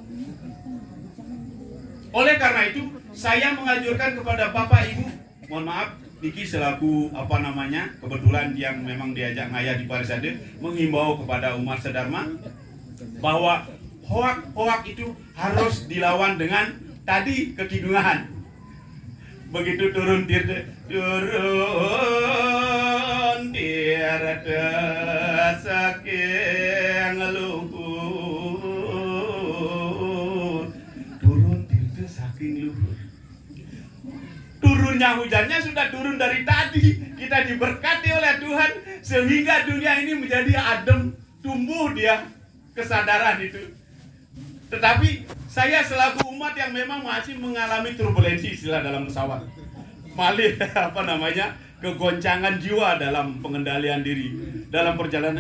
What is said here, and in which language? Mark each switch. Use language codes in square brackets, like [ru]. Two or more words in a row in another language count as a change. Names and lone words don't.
[id] Oleh karena itu, saya menganjurkan kepada Bapak Ibu, mohon maaf, Niki selaku kebetulan yang memang diajak ngayah di Parisade, menghimbau kepada umat sedharma bahwa hoak itu harus dilawan dengan tadi kekidungan. [ban] Begitu turun tirte saking luhur, turun tirte saking luhur. [id] Dunia hujannya sudah turun dari tadi. Kita diberkati oleh Tuhan sehingga dunia ini menjadi adem, tumbuh dia kesadaran itu. Tetapi saya selaku umat yang memang masih mengalami turbulensi istilah dalam pesawat. Malih kegoncangan jiwa dalam pengendalian diri dalam perjalanan.